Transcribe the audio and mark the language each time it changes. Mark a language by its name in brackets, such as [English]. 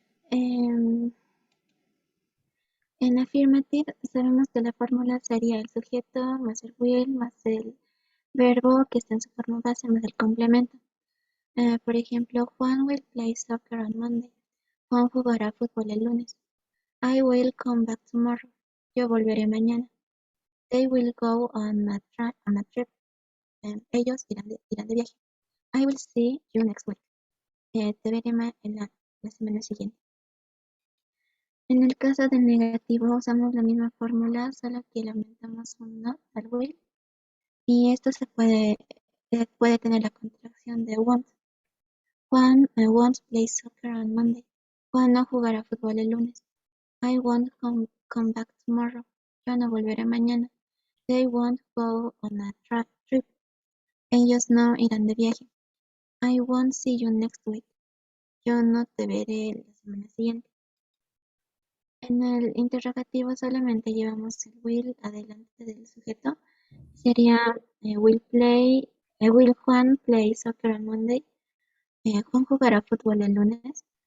[Spanish] En affirmative sabemos que la fórmula sería el sujeto más el will más el verbo que está en su forma base más el complemento. Por ejemplo, Juan [English] will play soccer on Monday. [Spanish] Juan jugará fútbol el lunes. [English] I will come back tomorrow. [Spanish] Yo volveré mañana. [English] They will go on a trip. [Spanish] Ellos irán de viaje. [English] I will see you next week. [Spanish] Te veré en la semana siguiente. En el caso del negativo usamos la misma fórmula, solo que le aumentamos un not al will. Y esto puede tener la contracción de want. [English] Juan won't play soccer on Monday. [Spanish] Juan no jugará fútbol el lunes. [English] I won't come back tomorrow. [Spanish] Yo no volveré mañana. [English] They won't go on a trip. [Spanish] Ellos no irán de viaje. [English] I won't see you next week. [Spanish] Yo no te veré la semana siguiente. En el interrogativo solamente llevamos el will adelante del sujeto. Sería [English] will Juan play soccer on Monday. [Spanish] Juan jugará fútbol el lunes.